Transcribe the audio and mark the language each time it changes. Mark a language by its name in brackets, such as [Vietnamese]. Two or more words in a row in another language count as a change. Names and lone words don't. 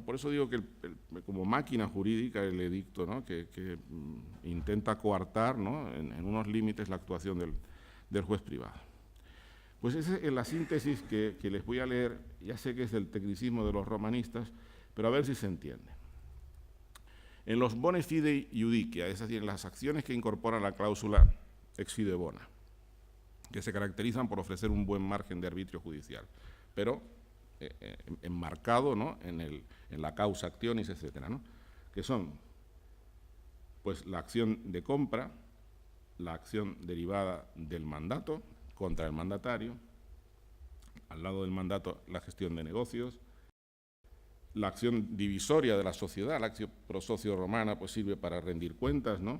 [Spanish] Por eso digo que como máquina jurídica el edicto, ¿no? que intenta coartar, ¿no? en unos límites la actuación del juez privado. Pues esa es la síntesis que les voy a leer. Ya sé que es del tecnicismo de los romanistas, pero a ver si se entiende. En los [Latin] bone fide iudicia, [Spanish] es decir, en las acciones que incorporan la cláusula [Latin] ex fide bona, [Spanish] que se caracterizan por ofrecer un buen margen de arbitrio judicial, pero enmarcado, ¿no? en la [Latin] causa actionis, [Spanish] etcétera, ¿no? Que son pues, la acción de compra, la acción derivada del mandato contra el mandatario, al lado del mandato la gestión de negocios, la acción divisoria de la sociedad, la acción [Latin] pro socio [Spanish] romana, pues sirve para rendir cuentas, ¿no?